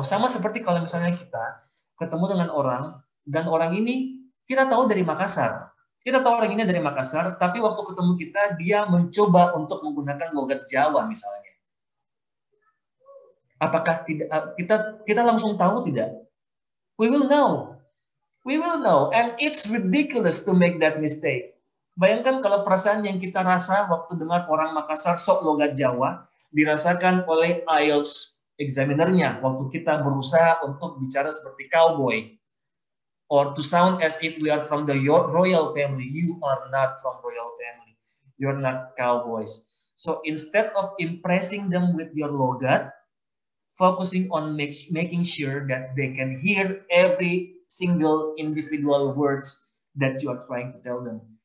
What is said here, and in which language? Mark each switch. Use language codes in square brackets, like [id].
[id] Sama seperti kalau misalnya kita ketemu dengan orang, dan orang ini kita tahu dari Makassar. Kita tahu orang ini dari Makassar, tapi waktu ketemu kita, dia mencoba untuk menggunakan logat Jawa misalnya. Apakah tidak kita langsung tahu tidak? [en] We will know. We will know. And it's ridiculous to make that mistake. [id] Bayangkan kalau perasaan yang kita rasa waktu dengar orang Makassar sok logat Jawa, dirasakan oleh IELTS examinernya waktu kita berusaha untuk bicara seperti cowboy. [en] Or to sound as if we are from the royal family. You are not from royal family. You're not cowboys. So instead of impressing them with your logat, focusing on making sure that they can hear every single individual words that you are trying to tell them.